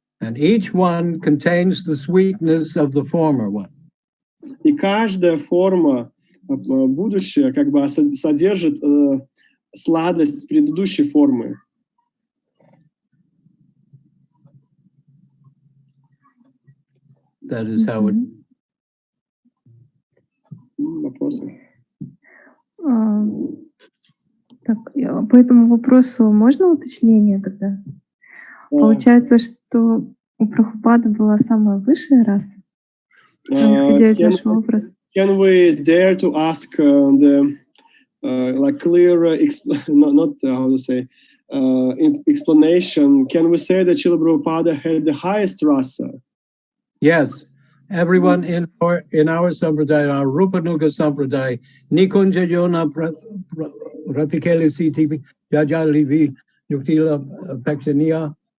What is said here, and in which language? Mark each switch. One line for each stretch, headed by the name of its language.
English: And each one contains the sweetness of the former one.
Russian: И каждая форма будущая как бы содержит сладость предыдущей формы.
English: That is how it.
Russian: Вопросы? Так, по этому вопросу можно уточнение тогда? Получается, что у Прабхупады была самая высшая раса, исходя из нашего вопроса.
English: Can we dare to ask the like clear, not how to say, explanation? Can we say that Srila Prabhupada had the highest rasa? Yes, everyone in our sampradaya, our Rupanuga sampradaya,
Sanskrit: Nikunja Yona Ratikeli CTP, Jajalivi Yuktila Pakshaniya.